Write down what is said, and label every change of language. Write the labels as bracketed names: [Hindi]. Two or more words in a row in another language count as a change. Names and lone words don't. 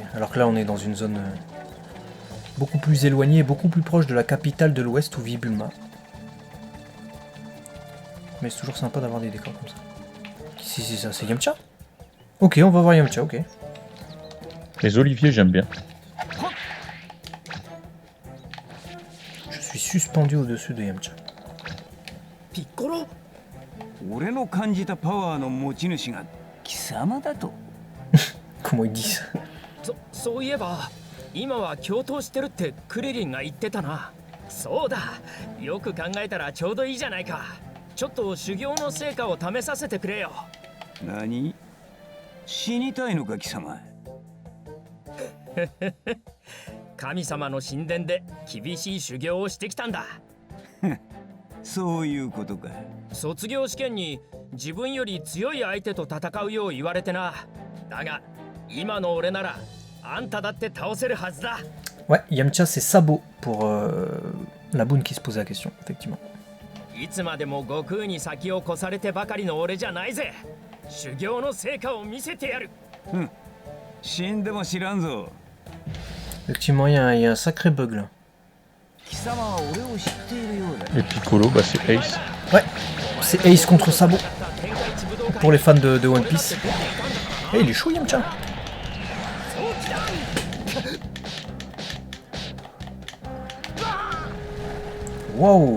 [French] Alors que là, on est dans une zone beaucoup plus éloignée, beaucoup plus proche de la capitale de l'Ouest, où vit Bulma. Mais c'est toujours sympa d'avoir des décors comme ça. Si c'est ça, c'est Yamcha? Ok, on va voir Yamcha, ok. Les oliviers, j'aime bien. Je suis suspendu au-dessus de Yamcha. [Japanese] ピッコロ俺の感じたパワーの持ち主が貴様だと [French] Comment ils disent? [Japanese] そういえば今は共闘してるってクリリンが言ってたな。そうだ、よく考えたらちょうどいいじゃないか。ちょっと修行の成果を試させてくれよ。何死にたいのか貴様神様の神殿で厳しい修行をしてきたんだ。そういうことか卒業試験に自分より強い相手と戦うよう言われてな。だが今の俺ならあんただって倒せるはずだ。 [French] Ouais, Yamcha c'est Sabo pour la boune qui se posait la question, effectivement. [Japanese] いつまでも悟空に先を越されてばかりの俺じゃないぜ。修行の成果を見せてやる。死んでも知らんぞ [French] Effectivement, il y a un sacré bug là. [Japanese] 貴様は俺を知っているようだ [French] Et Piccolo, bah c'est Ace. Ouais, c'est Ace contre Sabo. Pour les fans de One Piece. Eh, il est chaud Yamcha. Wow.